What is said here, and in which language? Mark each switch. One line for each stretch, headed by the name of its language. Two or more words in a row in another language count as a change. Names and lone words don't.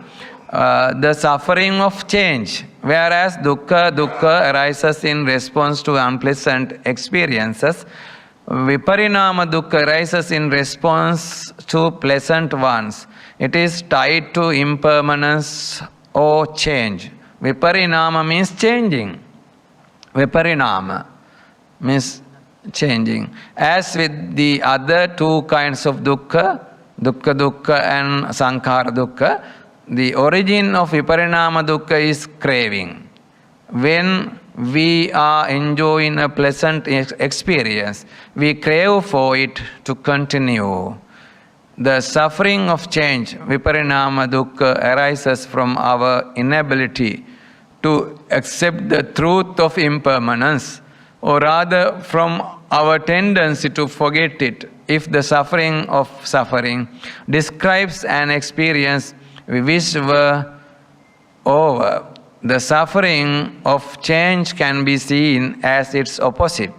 English: The suffering of change. Whereas Dukkha arises in response to unpleasant experiences,
Pali: Viparinama Dukkha
English: arises in response to pleasant ones. It is tied to impermanence or change. Viparinama means changing. Viparinama means changing. As with the other two kinds of dukkha, dukkha and
Pali: sankhara dukkha,
English: the origin of
Pali: viparinama dukkha
English: is craving. When we are enjoying a pleasant experience, we crave for it to continue. The suffering of change,
Pali: viparinama dukkha,
English: arises from our inability to accept the truth of impermanence, or rather from our tendency to forget it. If the suffering of suffering describes an experience we wish were over, the suffering of change can be seen as its opposite.